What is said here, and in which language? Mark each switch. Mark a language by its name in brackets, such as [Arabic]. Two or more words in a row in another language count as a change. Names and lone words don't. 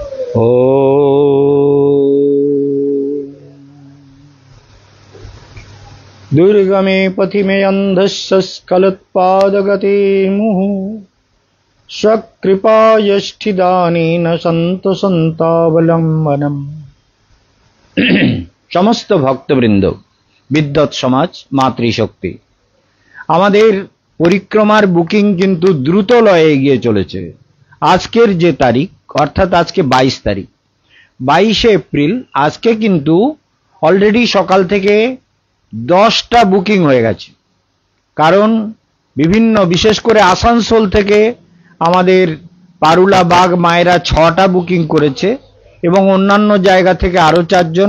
[Sanskrit] ॐ दुर्गमे पथि मे अन्धस्य स्खलत्पादगतिर्मुहुः स्वकृपायष्ठिदानेन सन्तसन्तावलम्बनम्। [Hindi] समस्त भक्तबृंद, विद्वत् समाज, मातृशक्ति, [Bangla] আমাদের পরিক্রমার বুকিং কিন্তু দ্রুত লয়ে এগিয়ে চলেছে। আজকের যে তারিখ, অর্থাৎ আজকে 22 তারিখ, 22 এপ্রিল, আজকে কিন্তু অলরেডি সকাল থেকে 10টা বুকিং হয়ে গেছে। কারণ বিভিন্ন, বিশেষ করে আসানসোল থেকে আমাদের পারুলা বাগ মায়েরা 6টা বুকিং করেছে এবং অন্যান্য জায়গা থেকে আরো 4 জন।